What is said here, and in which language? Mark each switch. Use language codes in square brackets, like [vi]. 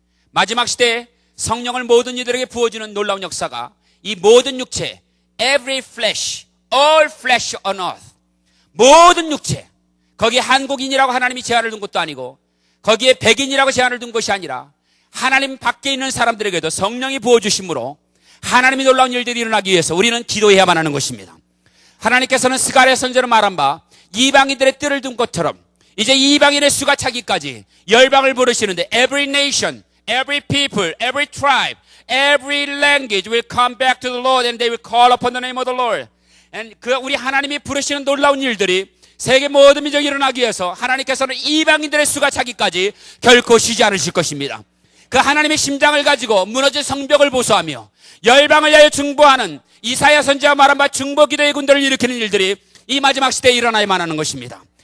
[ko] 마지막 시대에 성령을 모든 이들에게 부어주는 놀라운 역사가 이 모든 육체, [en] every flesh, all flesh on earth, [ko] 모든 육체, 거기에 한국인이라고 하나님이 제한을 둔 것도 아니고 거기에 백인이라고 제한을 둔 것이 아니라 하나님 밖에 있는 사람들에게도 성령이 부어주심으로 하나님이 놀라운 일들이 일어나기 위해서 우리는 기도해야만 하는 것입니다. 하나님께서는 스가랴 선지자로 말한 바 이방인들의 뜰을 둔 것처럼 이제 이방인의 수가 차기까지 열방을 부르시는데 [en] every nation, every people, every tribe, every language will come back to the Lord and they will call upon the name of the Lord. [ko] And 우리 하나님이 부르시는 놀라운 일들이 세계 모든 민족이 일어나기 위해서 하나님께서는 이방인들의 수가 차기까지 결코 쉬지 않으실 것입니다. 그 하나님의 심장을 가지고 무너진 성벽을 보수하며 열방을 위하여 중보하는 이사야 선지자가 말한 바 중보기도의 군대를 일으키는 일들이 이 마지막 시대에 일어나야만 하는 것입니다.